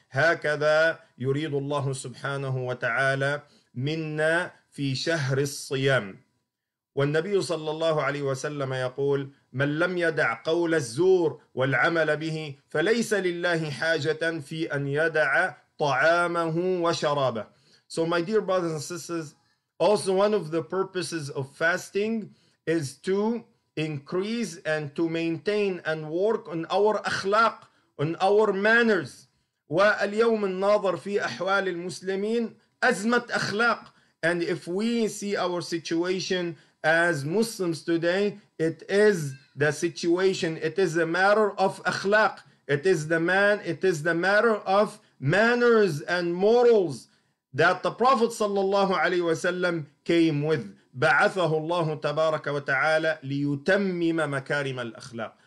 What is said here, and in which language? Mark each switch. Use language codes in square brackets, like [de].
[ar] هكذا يريد الله سبحانه وتعالى منا في شهر الصيام. والنبي صلى الله عليه وسلم يقول: من لم يدع قول الزور والعمل به فليس لله حاجة في أن يدع طعامه وشرابه. [en] So my dear brothers and sisters, also one of the purposes of fasting is to increase and to maintain and work on our akhlaq, on our manners. [ar] واليوم الناظر في أحوال المسلمين أزمة أخلاق. [en] And if we see our situation as Muslims today, it is the situation, it is a matter of akhlaq. It is the matter of manners and morals that the Prophet sallallahu alaihi wasallam came with. [ar] بعثه الله تبارك وتعالى ليتمم مكارم الأخلاق.